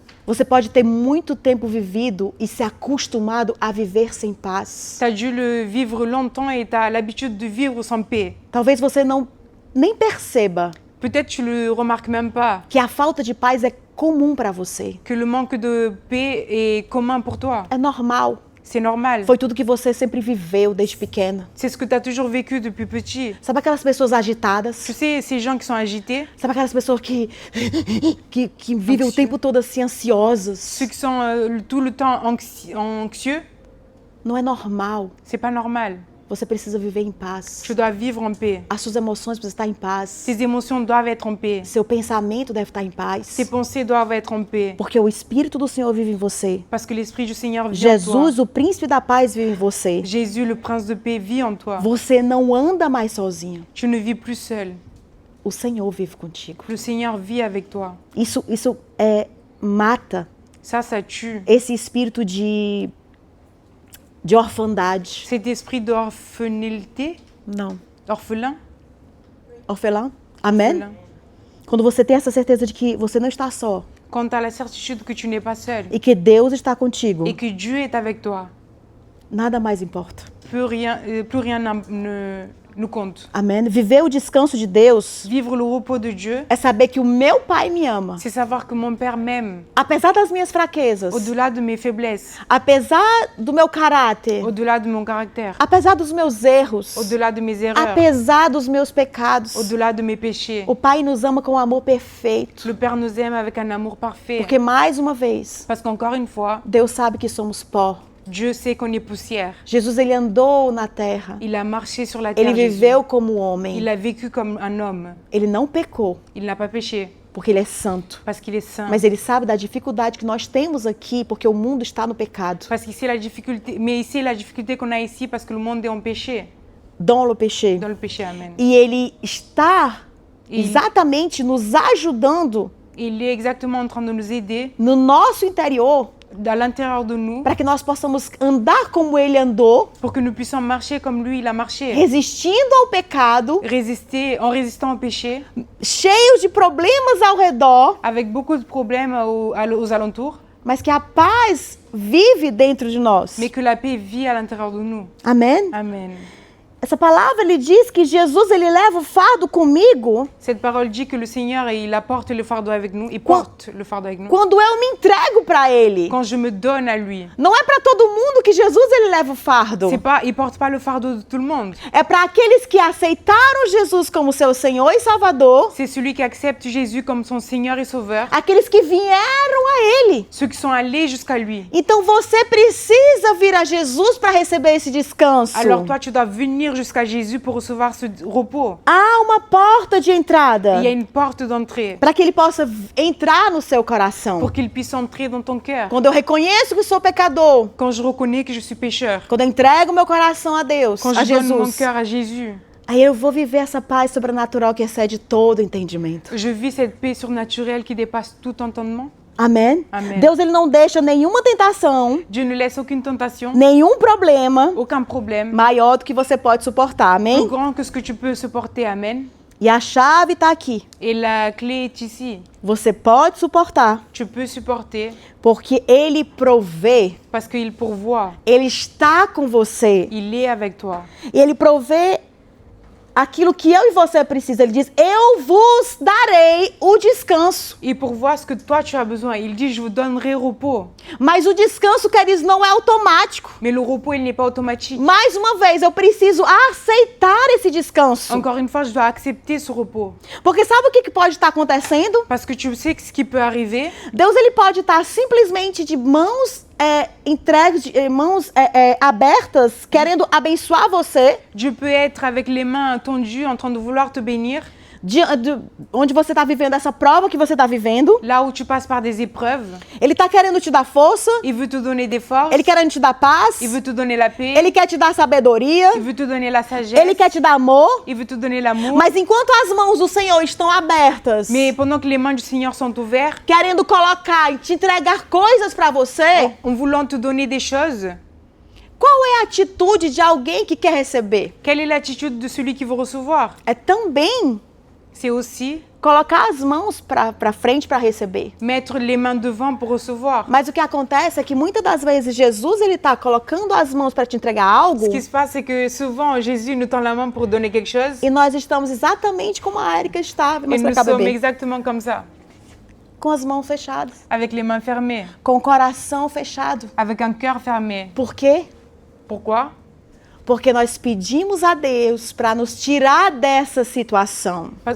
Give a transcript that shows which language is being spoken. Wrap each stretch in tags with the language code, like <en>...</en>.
<pt>Você pode ter muito tempo vivido e se acostumado a viver sem paz.</pt> <fr>Tu as dû le vivre longtemps et tu as l'habitude de vivre sans paix.</fr> <pt>Talvez você nem perceba</pt> <fr>Peut-être tu le remarques même pas,</fr> <pt>que a falta de paz é comum para você.</pt> <fr>que le manque de paix est commun pour toi.</fr> <pt>É normal.</pt> <fr>C'est normal.</fr> <pt>Foi tudo que você sempre viveu desde pequena.</pt> <fr>C'est ce que tu as toujours vécu depuis petit.</fr> <pt>Sabe aquelas pessoas agitadas?</pt> <fr>Tu sais, ces gens qui sont agités,</fr> <pt>Sabe aquelas pessoas que vivem o</pt> <fr>Anxieux.</fr> <pt>tempo todo assim ansiosas?</pt> <fr>ceux qui sont tout le temps anxieux,</fr> <pt>Não é normal.</pt> <fr>c'est pas normal.</fr> <pt>Você precisa viver em paz.</pt> <fr>Tu dois vivre en paix.</fr> <pt>As suas emoções precisam estar em paz.</pt> <fr>Tes émotions doivent être en paix.</fr> <pt>Seu pensamento deve estar em paz.</pt> <fr>Tes pensées doivent être en paix.</fr> <pt>Porque o Espírito do Senhor vive em você.</pt> <fr>Parce que l'Esprit du Seigneur vit en toi.</fr> <pt>Jesus, o príncipe da paz, vive em você.</pt> <fr>Jésus, le prince de paix, vit en toi.</fr> <pt>Você não anda mais sozinho.</pt> <fr>Tu ne vis plus seul.</fr> <pt>O Senhor vive contigo.</pt> <fr>Le Seigneur vit avec toi.</fr> <pt>Isso mata</pt> <fr>Ça tue.</fr> <pt>esse espírito de orfandade.</pt> <fr>Cet esprit d'orphelinité,</fr> <pt>Não.</pt> <fr>orphelin,</fr> <pt>Orfelã? Amém?</pt> <fr>orphelin.</fr> <pt>Quando você tem essa certeza de que você não está só</pt> <fr>Quand tu as la certitude que tu n'es pas seul</fr> <pt>e que Deus está contigo,</pt> <fr>et que Dieu est avec toi,</fr> <pt>nada mais importa.</pt> <fr>plus rien ne nous compte.</fr> <pt>Amém? Viver o descanso de Deus</pt> <fr>Vivre le repos de Dieu,</fr> <pt>é saber que o meu Pai me ama.</pt> <fr>c'est savoir que mon Père m'aime,</fr> <pt>Apesar das minhas fraquezas,</pt> <fr>au-delà de mes faiblesses,</fr> <pt>apesar do meu caráter,</pt> <fr>au-delà de mon caractère,</fr> <pt>apesar dos meus erros,</pt> <fr>au-delà de mes erreurs,</fr> <pt>apesar dos meus pecados,</pt> <fr>au-delà de mes péchés.</fr> <pt>o Pai nos ama com um amor perfeito.</pt> <fr>Le Père nous aime avec un amour parfait.</fr> <pt>Porque mais uma vez,</pt> <fr>Parce qu'encore une fois,</fr> <pt>Deus sabe que somos pó.</pt> <fr>Dieu sait qu'on est poussière.</fr> <pt>Jesus, ele andou na terra.</pt> <fr>Il a marché sur la terre.</fr> <pt>Ele</pt> <fr>Jésus.</fr> <pt>viveu como homem.</pt> <fr>Il a vécu comme un homme.</fr> <pt>Ele não pecou,</pt> <fr>Il n'a pas péché</fr> <pt>porque ele é santo.</pt> <fr>parce qu'il est saint.</fr> <pt>Mas ele sabe da dificuldade que nós temos aqui, porque o mundo está no pecado.</pt> <fr>Parce qu'ici la difficulté, mais ici la difficulté qu'on a ici parce que le monde est en péché, Dans le péché. dans le péché, amen.</fr> <pt>E ele está E- exatamente nos ajudando</pt> <fr>Il est exactement en train de nous aider</fr> <pt>no nosso interior</pt> <fr>à l'intérieur de nous</fr> <pt>para que nós possamos andar como ele andou,</pt> <fr>pour que nous puissions marcher comme lui il a marché,</fr> <pt>resistindo ao pecado,</pt> <fr>résister en résistant au péché,</fr> <pt>cheios de problemas ao redor,</pt> <fr>avec beaucoup de problèmes aux alentours,</fr> <pt>mas que a paz vive dentro de nós.</pt> <fr>mais que la paix vit à l'intérieur de nous.</fr> <pt>Amém?</pt> <fr>Amen.</fr> <pt>Essa palavra ele diz que Jesus ele leva o fardo comigo</pt> <fr>Cette parole dit que le Seigneur, il apporte le fardeau avec nous, il porte le fardeau avec nous.</fr> <pt>quando eu me entrego para ele.</pt> <fr>Quand je me donne à lui.</fr> <pt>Não é para todo mundo que Jesus ele leva o fardo.</pt> <fr>Il porte pas le fardeau de tout le monde.</fr> <pt>É para aqueles que aceitaram Jesus como seu Senhor e Salvador,</pt> <fr>C'est celui qui accepte Jésus comme son Seigneur et Sauveur.</fr> <pt>aqueles que vieram a ele.</pt> <fr>Ceux qui sont allés jusqu'à lui.</fr> <pt>Então você precisa vir a Jesus para receber esse descanso.</pt> <fr>Alors toi, tu dois venir jusqu'à Jésus pour recevoir ce repos.</fr> <pt>Há uma porta de entrada</pt> <fr>Il y a une porte d'entrée</fr> <pt>para que ele possa entrar no seu coração.</pt> <fr>pour qu'il puisse entrer dans ton cœur.</fr> <pt>Quando eu reconheço que sou pecador,</pt> <fr>Quand je reconnais que je suis pécheur,</fr> <pt>quando eu entrego meu coração a Deus,</pt> <fr>quand</fr> <pt>a</pt> <fr>je donne mon</fr> <pt>Jesus,</pt> <fr>cœur à Jésus,</fr> <pt>aí eu vou viver essa paz sobrenatural que excede todo entendimento.</pt> <fr>je vis cette paix surnaturelle qui dépasse tout entendement.</fr> <pt>Amém? Amém. Deus ele não deixa nenhuma tentação,</pt> <fr>Dieu ne laisse aucune tentation,</fr> <pt>nenhum problema</pt> <fr>aucun problème,</fr> <pt>maior do que você pode suportar.</pt> <fr>plus</fr> <pt>Amém?</pt> <fr>grand que ce que tu peux supporter. Amen.</fr> <pt>E a chave está aqui.</pt> <fr>Et la clé est ici.</fr> <pt>Você pode suportar,</pt> <fr>Tu peux supporter</fr> <pt>porque ele provê.</pt> <fr>parce qu'il pourvoit.</fr> <pt>Ele está com você.</pt> <fr>Il est avec toi.</fr> <pt>E ele provê aquilo que eu e você precisa. Ele diz: eu vos darei o descanso.</pt> <fr>Il pourvoit ce que toi tu as besoin. Il dit, je vous donnerai repos.</fr> <pt>Mas o descanso, queridos, não é automático.</pt> <fr>Mais le repos, il n'est pas automatique.</fr> <pt>Mais uma vez, eu preciso aceitar esse descanso.</pt> <fr>Encore une fois, je dois accepter ce repos.</fr> <pt>Porque sabe o que pode estar acontecendo?</pt> <fr>Parce que tu sais que ce qui peut arriver,</fr> <pt>Deus ele pode estar simplesmente de mãos entregues, de mãos abertas, querendo abençoar você,</pt> <fr>Dieu peut être avec les mains tendues en train de vouloir te bénir.</fr> <pt>Onde você está vivendo essa prova que você está vivendo.</pt> <fr>Là où tu passes par des épreuves,</fr> <pt>Ele está querendo te dar força,</pt> <fr>il veut te donner des forces,</fr> <pt>ele querendo te dar paz,</pt> <fr>il veut te donner la paix,</fr> <pt>ele quer te dar sabedoria,</pt> <fr>il veut te donner la sagesse,</fr> <pt>ele quer te dar amor.</pt> <fr>il veut te donner l'amour.</fr> <pt>Mas enquanto as mãos do Senhor estão abertas,</pt> <fr>Mais pendant que les mains du Seigneur sont ouvertes,</fr> <pt>querendo colocar e te entregar coisas para você,</pt> <fr>en voulant te donner des choses,</fr> <pt>qual é a atitude de alguém que quer receber?</pt> <fr>quelle est l'attitude de celui qui veut recevoir?</fr> <pt>É também</pt> <fr>C'est aussi</fr> <pt>colocar as mãos para frente para receber.</pt> <fr>mettre les mains devant pour recevoir.</fr> <pt>Mas o que acontece é que muitas das vezes Jesus ele está colocando as mãos para te entregar algo</pt> <fr>Ce qui se passe, c'est que souvent Jésus nous tend la main pour donner quelque chose</fr> <pt>e nós estamos exatamente como a Erika estava,</pt> <fr>et</fr> <pt>mas</pt> <fr>nous</fr> <pt>para</pt> <fr>sommes</fr> <pt>beber,</pt> <fr>exactement comme ça,</fr> <pt>com as mãos fechadas,</pt> <fr>avec les mains fermées,</fr> <pt>com o coração fechado.</pt> <fr>avec un cœur fermé.</fr> <pt>Por quê?</pt> <fr>Pourquoi?</fr> <pt>Porque nós pedimos a Deus para nos tirar dessa situação.</pt>